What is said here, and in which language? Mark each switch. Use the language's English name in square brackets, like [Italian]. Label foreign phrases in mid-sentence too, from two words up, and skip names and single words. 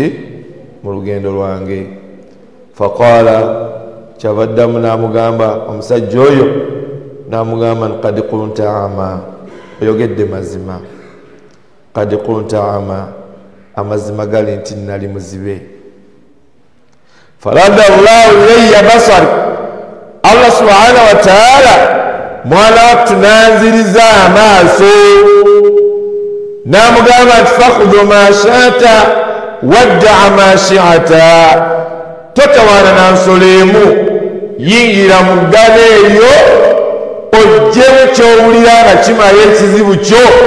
[Ganda] mu lugendo lwange faqala kyavaddamu namugamba omusajja oyo namugamba nti [Arabic] قد كنت أعمى [Ganda] oyogedde mazima [Arabic] قد كنت أعمى [Ganda] amazima gali nti nali muzibe farada [Arabic] الله إليّ بصري الله سبحانه وتعالى [Ganda] mwana tunanziriza amaaso namugamba nti [Arabic] فخذ ما شئت ودع ما شئت [Ganda] totawaana na nsolo emu yingira mu ggana eryo ojjemu kyowulira nga kimala ekizibu kyo